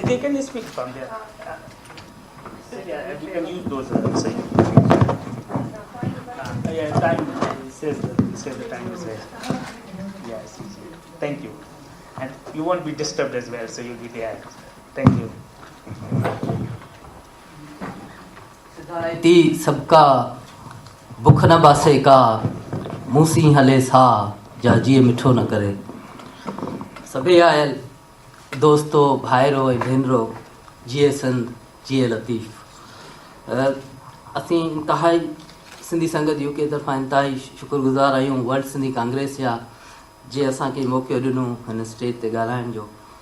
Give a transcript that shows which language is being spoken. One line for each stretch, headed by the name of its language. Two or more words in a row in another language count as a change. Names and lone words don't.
English: they can speak from there. Yeah, you can use those. Yeah, time says the time is there. Yes. Thank you. And you won't be disturbed as well, so you'll be there. Thank you.
Sindhi: ती सबका बुख न बासे का मूसी हले सा जा जीअ मिठो न करे. सभई आयल दोस्तो भाइरो ऐं भेनरो जीअ सिंध जीअ लतीफ़. असीं इंतिहाई सिंधी संगत यूके तरफ़ां इंतिहाई शुक्रगुज़ार आहियूं वर्ल्ड सिंधी क़ांग्रेस जा जे असांखे मौक़ो ॾिनो हिन स्टेज ते ॻाल्हाइण जो.